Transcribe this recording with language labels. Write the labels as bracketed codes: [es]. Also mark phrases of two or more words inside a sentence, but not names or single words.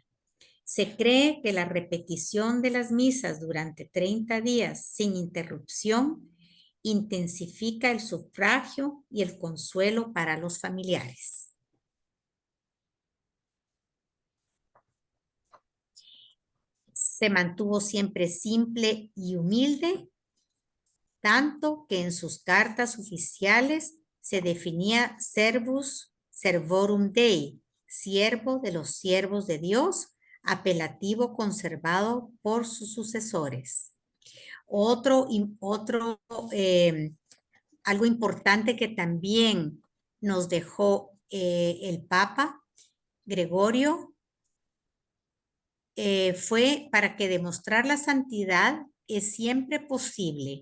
[es] Se cree que la repetición de las misas durante 30 días sin interrupción intensifica el sufragio y el consuelo para los familiares. Se mantuvo siempre simple y humilde, tanto que en sus cartas oficiales se definía [la] servus servorum Dei, [es] siervo de los siervos de Dios, apelativo conservado por sus sucesores. Algo importante que también nos dejó el Papa Gregorio fue para que demostrar la santidad es siempre posible.